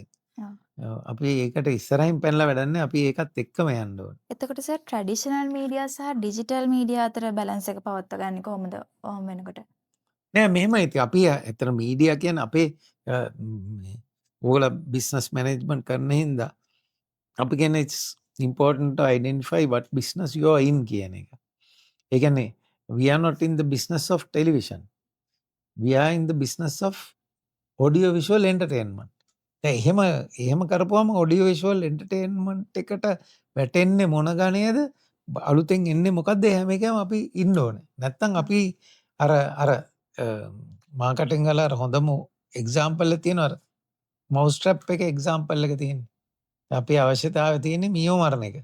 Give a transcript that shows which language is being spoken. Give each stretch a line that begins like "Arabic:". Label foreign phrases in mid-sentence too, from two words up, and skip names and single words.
Sinhala: අපි ඒකට ඉස්සරහින් පැනලා වැඩක් නැහැ. අපි ඒකත් එක්කම යන්න ඕනේ. එතකොට සර්
English: traditional media
Sinhala: සහ
English: digital media
Sinhala: අතර බැලන්ස් එක පවත්වාගන්නේ කොහොමද? ඔහොම වෙනකොට. නෑ මෙහෙමයි ඉතින් අපි ඇත්තට මීඩියා කියන්නේ අපේ ඕගොල්ලෝ
English: business management
Sinhala: කරන හින්දා අපි කියන්නේ
English: it's important to identify what business you are in
Sinhala: කියන එක. ඒ කියන්නේ
English: we are not in the business of television. We are in the business of audio visual entertainment.
Sinhala: දැන් එහෙම කරපුවම
English: audio visual entertainment
Sinhala: එකට වැටෙන්නේ මොන ගණේද? අලුතෙන් එන්නේ මොකද්ද? හැම එකම අපි ඉන්න ඕනේ. නැත්තම් අපි අර අර මාකටිං වල අර හොඳම එක්සැම්පල් එක තියෙනවා.
English: mouse trap
Sinhala: එකේ එක්සැම්පල් එක තියෙන්නේ. අපි අවශ්‍යතාවය තියෙන්නේ මීයෝ මරණ එක.